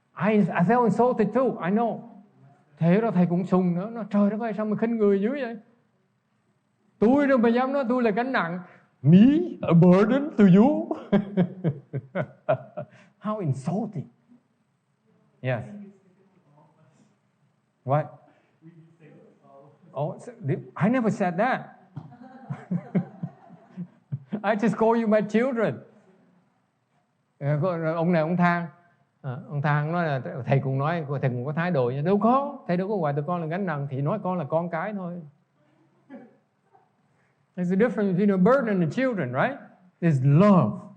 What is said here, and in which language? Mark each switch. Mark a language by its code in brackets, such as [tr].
[en] I felt insulted too, I know. [vi] Thế đó thầy cũng sùng nữa. Nó trời đất ơi, sao mà khinh người dữ vậy? Tôi đâu mà dám nói tôi là gánh nặng. [en] Me, a burden to you. How insulting. Yes. What? Oh, I never said that. I just call you my children. [vi] Ông này ông than. Ông Thang nói là thầy cũng nói, thầy cũng có thái độ như đâu có, thầy đâu có gọi tụi con là gánh nặng, thì nói con là con cái thôi. [en] There's a difference between a burden and the children, right? There's love.